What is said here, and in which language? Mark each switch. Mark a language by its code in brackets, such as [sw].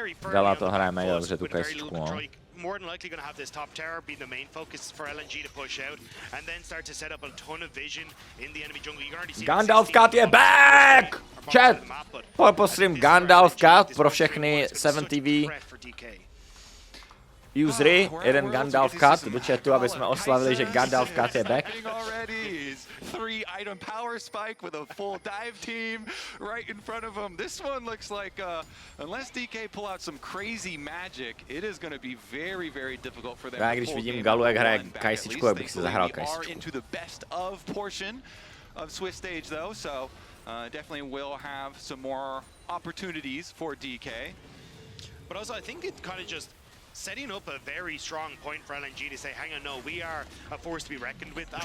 [cs] Gala to hraje mega dobře, tu Kajsičku, no. [en] More than likely going to have this top tower be the main focus for LNG to push out and then start to set up a ton of vision in the enemy jungle. You can already see [cs] Gandalf Cat je back! Chat! Postream Gandalf Cat pro všechny 7TV usery, jeden Gandalf Cat do chatu, aby jsme oslavili, že Gandalf Cat je back. [en] 3-item power spike with a full dive team right in front of him. This one looks like, unless DK pull out some crazy magic, it is going to be very, very difficult for them. [cs] Já když vidím Galu, jak hraje Kajsičku, jak bych si zahrál Kajsičku. [en] Into the best of portion of Swiss stage though, so definitely will have some more opportunities for DK. But also I think it kind of just setting up a very strong point for LNG to say, hang on, no, we are a force to be reckoned with.